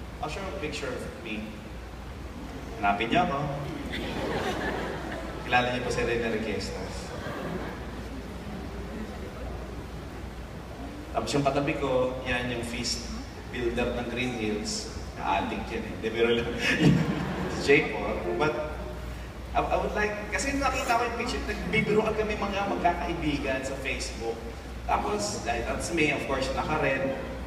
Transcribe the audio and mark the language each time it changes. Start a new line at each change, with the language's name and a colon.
English: I'll show you a picture of me.
Filipino: Hanapin niyo ako. Kilala niyo po si Reyna Requestas. Tapos yung katabi ko, yan yung feast builder ng Green Hills. Na-addict yan eh. Di biro lang. Si J4.
English: But, I would like,
Filipino: kasi nakita ko yung picture, nagbibiruan kami mga magkakaibigan sa Facebook.
English: Tapos, that's me, of course, naka-red.